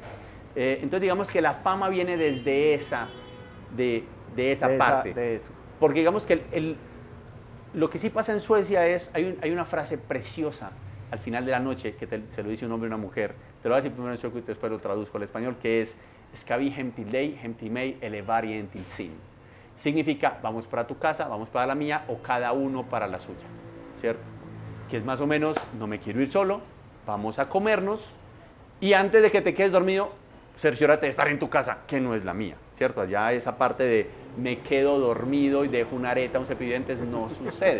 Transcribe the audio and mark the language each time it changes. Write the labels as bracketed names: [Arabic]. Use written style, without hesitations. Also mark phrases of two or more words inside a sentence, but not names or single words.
[Spanish] Entonces digamos que la fama viene desde esa, de esa parte. De eso. Porque digamos que lo que sí pasa en Suecia es, hay una frase preciosa al final de la noche, que se lo dice un hombre y una mujer, te lo voy a decir primero en sueco y después lo traduzco al español, que es [Swedish] "Ska vi hem till dig, hem till mig, eller varje en till sin". [Spanish] Significa, vamos para tu casa, vamos para la mía, o cada uno para la suya, ¿cierto? Que es más o menos, no me quiero ir solo, vamos a comernos, y antes de que te quedes dormido, cerciórate de estar en tu casa, que no es la mía, ¿cierto? Allá esa parte de me quedo dormido y dejo una areta, un cepillo de dientes, no sucede.